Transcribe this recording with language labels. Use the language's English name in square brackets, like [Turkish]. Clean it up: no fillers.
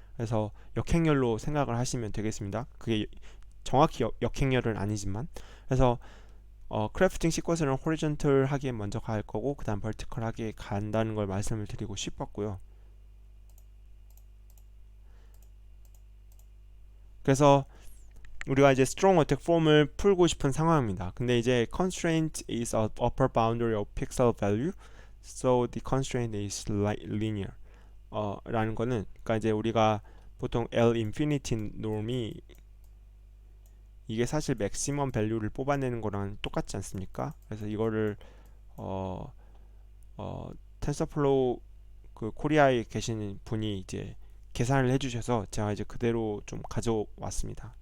[Korean] 그래서 역행렬로 생각을 하시면 되겠습니다. 그게 정확히 역행렬은 아니지만, 그래서 크래프팅 시퀀스는 호리존털하게 먼저 갈 거고 그 다음 버티컬하게 간다는 걸 말씀을 드리고 싶었고요. 그래서 우리가 이제 [English] strong attack form [Korean] 을 풀고 싶은 상황입니다. 근데 이제 [English] constraint is a upper boundary of pixel value, so the constraint is linear. [Korean] 라는 거는, 그러니까 이제 우리가 보통 L infinity 놈이 이게 사실 맥시멈 밸류를 뽑아내는 거랑 똑같지 않습니까? 그래서 이거를 어, 텐서플로우 그 코리아에 계시는 분이 이제 계산을 해주셔서 제가 이제 그대로 좀 가져왔습니다.